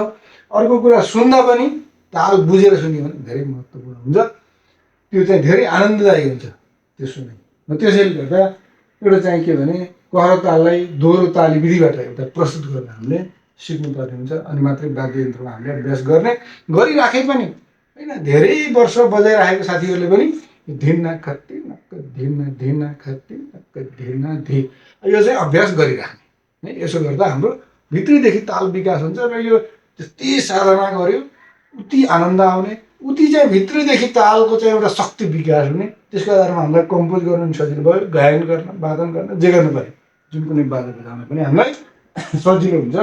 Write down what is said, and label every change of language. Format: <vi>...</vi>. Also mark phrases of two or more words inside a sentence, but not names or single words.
<ne>अर्को कुरा, सुन्दा पनि ताल बुझेर सुन्यो भने धेरै महत्त्वपूर्ण हुन्छ, त्यो चाहिँ धेरै आनन्ददायी हुन्छ त्यो सुन्ने। र त्यसैले गर्दा एउटा चाहिँ के भने कहर ताललाई दोहोरो ताली विधिबाट एउटा प्रस्तुत गर्न हामीले सिक्नुपर्ने हुन्छ। अनि मात्रै वाद्ययन्त्रमा हामीले अभ्यास गरिराखे पनि होइन, धेरै वर्ष बजाइराखेको साथीहरूले पनि धिना खत्ती नक्क धिना धिना खत्ती नक्क धिना धि यो चाहिँ अभ्यास गरिराख्ने है। यसो गर्दा हाम्रो भित्रीदेखि ताल विकास हुन्छ र यो जति साधना गर्यो उति आनन्द आउने, उति चाहिँ भित्रैदेखि तालको चाहिँ एउटा शक्ति विकास हुने। त्यसको आधारमा हामीलाई कम्पोज गर्नु पनि सजिलो भयो, गायन गर्न, वादन गर्न, जे गर्नु पर्यो, जुन कुनै बाजा बजाउन पनि हामीलाई सजिलो हुन्छ।</ne>